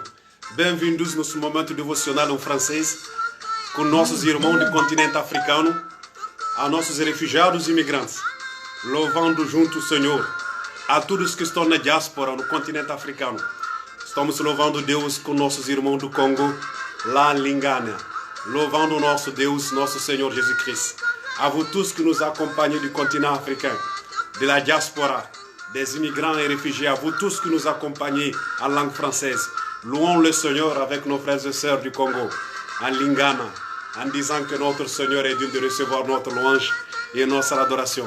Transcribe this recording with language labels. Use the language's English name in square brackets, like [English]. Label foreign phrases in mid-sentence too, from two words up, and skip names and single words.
[Portuguese] Bem-vindos nesse momento devocional em francês com nossos irmãos do continente africano, a nossos refugiados e imigrantes, louvando junto o Senhor, a todos que estão na diáspora no continente africano. Estamos louvando Deus com nossos irmãos do Congo, lá em Lingana, louvando o nosso Deus, nosso Senhor Jesus-Christ. [French] A vous tous que nous accompagnez du continent africain, de la diaspora, des immigrants et réfugiés, à vous tous qui nous accompagnez en langue française. Louons le Seigneur avec nos frères et sœurs du Congo, en Lingana, en disant que notre Seigneur est digne de recevoir notre louange et notre adoration.